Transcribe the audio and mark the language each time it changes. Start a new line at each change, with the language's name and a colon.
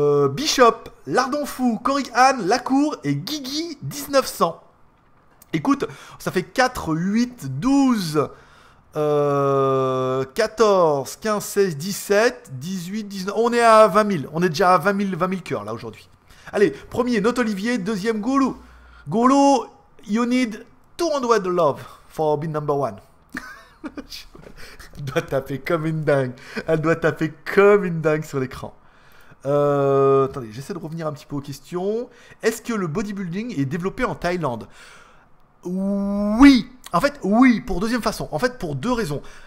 French: Bishop, Lardon Fou, Cory Anne, Lacour et Guigui 1900. Écoute, ça fait 4, 8, 12, 14, 15, 16, 17, 18, 19. On est à 20 000. On est déjà à 20 000 cœurs là aujourd'hui. Allez, premier, Note Olivier. Deuxième, Goulou.
English: Goulou, you need 200 love for being number one.
French: Elle doit taper comme une dingue. Elle doit taper comme une dingue sur l'écran. Attendez, j'essaie de revenir un petit peu aux questions. Est-ce que le bodybuilding est développé en Thaïlande? Oui. En fait, oui, pour deuxième façon. En fait, pour deux raisons.